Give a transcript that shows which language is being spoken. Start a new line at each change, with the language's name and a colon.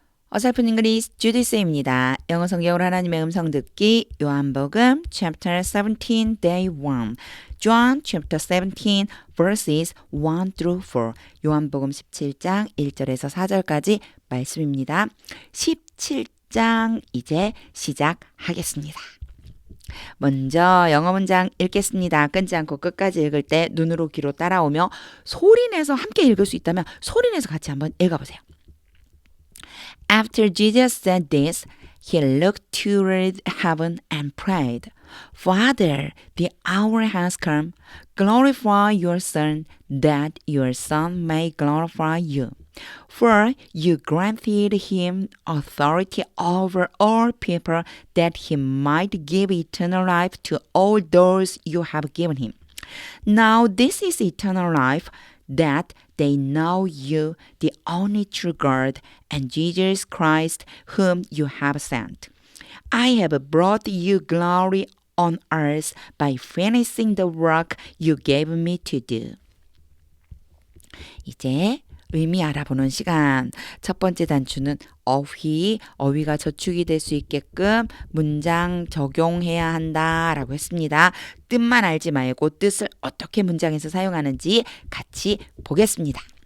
Korean: 어설픈 잉글리시 주디스입니다. 영어 성경으로 하나님의 음성 듣기 요한복음
English: chapter 17 day 1 John chapter 17 verses 1 through 4
Korean: 요한복음 17장 1절에서 4절까지 말씀입니다. 17장 이제 시작하겠습니다. 먼저 영어 문장 읽겠습니다. 끊지 않고 끝까지 읽을 때 눈으로 귀로 따라오며 소리내서 함께 읽을 수 있다면 소리내서 같이 한번 읽어보세요.
English: After Jesus said this, he looked toward heaven and prayed, Father, the hour has come. Glorify your Son, that your Son may glorify you. For you granted him authority over all people, that he might give eternal life to all those you have given him. Now this is eternal life, that they know you, the only true God, and Jesus Christ, whom you have sent. I have brought you glory on earth by finishing the work you gave me to do.
Korean: 이제 의미 알아보는 시간. 첫 번째 단추는 어휘가 저축이 될 수 있게끔 문장 적용해야 한다라고 했습니다. 뜻만 알지 말고 뜻을 어떻게 문장에서 사용하는지 같이 보겠습니다.